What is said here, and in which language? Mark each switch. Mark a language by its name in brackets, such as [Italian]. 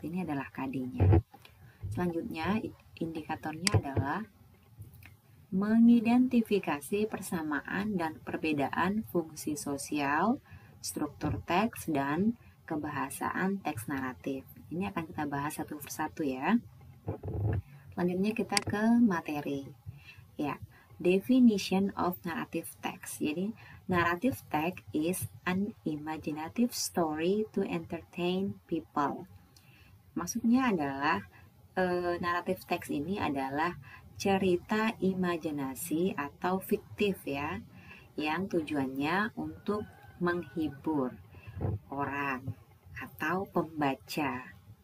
[Indonesian] Ini adalah KD-nya. Selanjutnya, indikatornya adalah mengidentifikasi persamaan dan perbedaan fungsi sosial, struktur teks, dan kebahasaan teks naratif. Ini akan kita bahas satu persatu ya. Selanjutnya kita ke materi. [English] Ya, definition of narrative text. Jadi, narrative text is an imaginative story to entertain people. [Indonesian] Maksudnya adalah naratif teks ini adalah cerita imajinasi atau fiktif ya, yang tujuannya untuk menghibur orang atau pembaca.